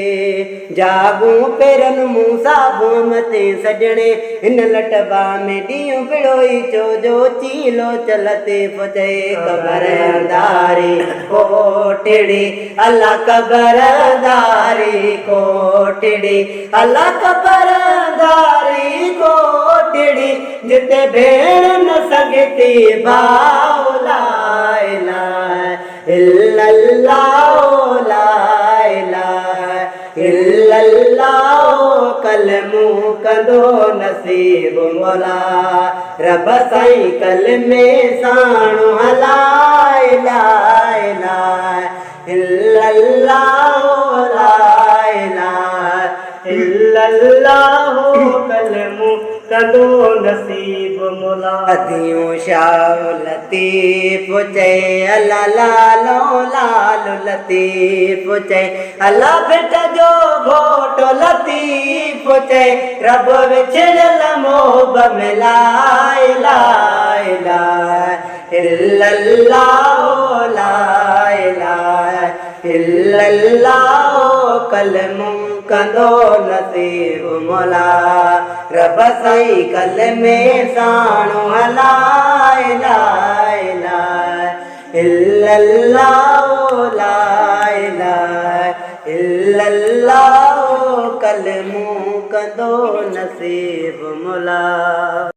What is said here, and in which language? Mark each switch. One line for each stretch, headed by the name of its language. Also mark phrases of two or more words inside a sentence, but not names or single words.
Sindhi: जागूं पेरनि मूं साबूं मथे सजणे, हिन लटबा में ॾींहुं बिड़ोई चो जो चीलो चलते पुजे। कबर अंधारी कोटड़ी अला, कबर अंधारी कोटड़ी अला, कबर अंधारी कोटड़ी जिते भेण न सघती भाऊ।
Arabic: لا إله إلا الله، لا إله إلا الله,
Sindhi: कलमो कंदो नसीब मोला। रब साईं कलमे साणो
Arabic: لا إله إلا الله، لا إله إلا الله,
Sindhi: कलमो कंदो नसीब मोला। अदियूं शाह लतीफ़ चए अला, लालो लाल लतीफ़ चए अला, बेट जो घोट लतीफ़ चए रब विछड़ियल मोहब में।
Arabic: لا إله إلا الله، لا إله إلا الله,
Sindhi: कलमो कंदो नसीब मोला। रब साईं कलमे साणो
Arabic: لا إله إلا الله، لا إله إلا الله,
Sindhi: कलमो कंदो नसीब मोला।